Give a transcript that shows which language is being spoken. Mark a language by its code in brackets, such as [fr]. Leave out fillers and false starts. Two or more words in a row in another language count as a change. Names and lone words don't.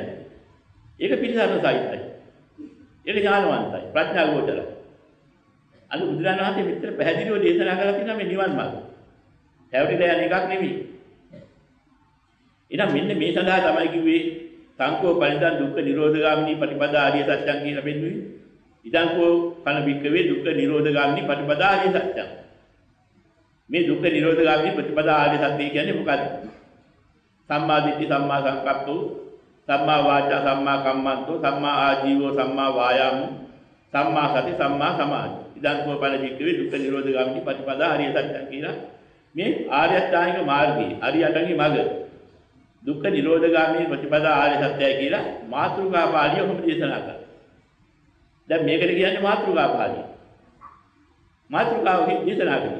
[si] ඒක පිළිසරණ සාහිත්‍යයි. ඒක ඥානවන්තයි. ප්‍රඥා ගෝචරයි. අද බුදුරජාණන් වහන්සේ මෙච්චර පැහැදිලිව දේශනා කරලා තියෙනවා මේ නිවන් මාර්ගය. හැවටිලා යන එකක් නෙමෙයි. එහෙනම් මෙන්න මේ සඳහා තමයි කිව්වේ [pi] සංකෝ පරිදන් දුක්ඛ නිරෝධගාමිනී ප්‍රතිපදා ආර්ය සත්‍යං [si] කියලා බෙන්නුවේ. [pi] ඉදංකෝ පන වික්කවේ දුක්ඛ නිරෝධගාමිනී ප්‍රතිපදා ආර්ය සත්‍යං. [si] මේ දුක්ඛ නිරෝධගාමිනී ප්‍රතිපදා ආර්ය සත්‍ය කියන්නේ මොකක්ද? [pi] සම්මා දිට්ඨි සම්මා සංකප්පෝ සම්මා වාචා සම්මා කම්මන්තෝ සම්මා ආජීවෝ සම්මා වායාමෝ සම්මා සති සම්මා සමාධි. ඉදංකෝ පන වික්කවේ දුක්ඛ නිරෝධගාමිනී ප්‍රතිපදා ආර්ය සත්‍යං [si] කියලා මේ ආර්ය අෂ්ටාංගික මාර්ගයේ අරියටගේ මඟ දුක්ඛ නිරෝධගාමී ප්‍රතිපදා ආර්ය සත්‍යය කියලා මාතෘකා පාළිය ඔහොම දේශනා කරා. දැන් මේකට කියන්නේ මාතෘකා පාළිය. මාතෘකාව දේශනා කරනවා.